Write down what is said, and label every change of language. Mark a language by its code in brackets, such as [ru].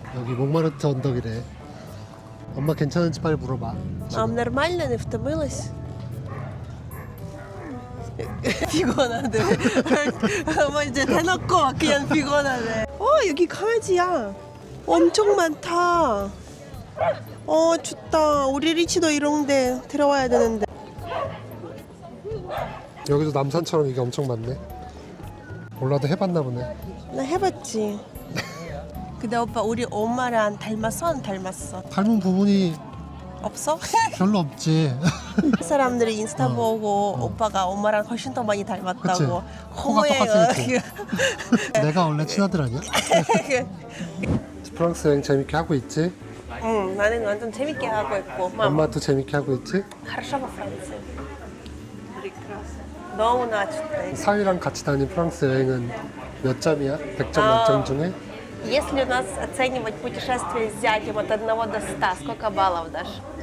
[ko] 여기 몽마르트 언덕이래. 엄마 괜찮은지 빨리 물어봐. [uk] ам нормально не втомилась? [ko] 피곤하대. 엄마 이제 대놓고 그냥 피곤하대. 여기 강아지야. 엄청 많다. 좋다. 우리 리치도 이런데 들어와야 되는데. 여기도 남산처럼 이게 엄청 많네. 몰라도 해봤나 보네. 나 해봤지. 근데 오빠 우리 엄마랑 닮았어? 안 닮았어? 닮은 부분이 없어? 별로 없지. 사람들이 인스타 보고 오빠가 엄마랑 훨씬 더 많이 닮았다고. 그치? 코가 똑같이 내가 원래 친아들 아니야? 프랑스 여행 재밌게 하고 있지? 응, 나는 완전 재밌게 하고 있고. 엄마도 재밌게 하고 있지? [ru] хорошо во Франции. [ko] 너무나 좋대. 사위랑 같이 다닌 프랑스 여행은 몇 점이야? 100점 만점 중에? [ru] Если у нас оценивать путешествие с зятем от 1 до 100, сколько баллов дашь?